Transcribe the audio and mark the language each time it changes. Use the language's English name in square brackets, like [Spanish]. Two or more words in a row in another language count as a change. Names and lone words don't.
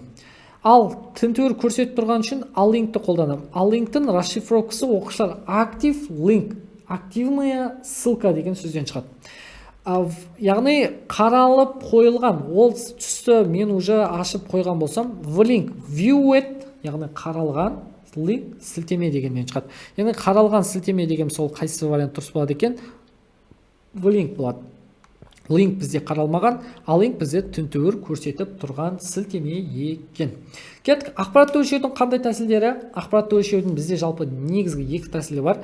[Kazakh] Ал тінтуір көрсетіп тұрған үшін ал линкті қолданамын. Ал линктің расшифровкасы оқушылар актив линк, [Russian] активная ссылка [Kazakh] деген сөзден шығады. Яғни қаралып қойылған ол түсті мен уже ашып қойған болсам, [English] в link viewed, [Kazakh] яғни қаралған линк сілтеме дегеннен шығады. Яғни қаралған сілтеме деген сол қайсы вариант дұрыс болады екен? В link болады. Линк бізде қаралмаған, ал линк бізде тінтуір көрсетіп тұрған сілтеме екен. Кеттік, ақпаратты өлшеудің қандай тәсілдері? Ақпаратты өлшеудің бізде жалпы негізгі екі тәсілі бар.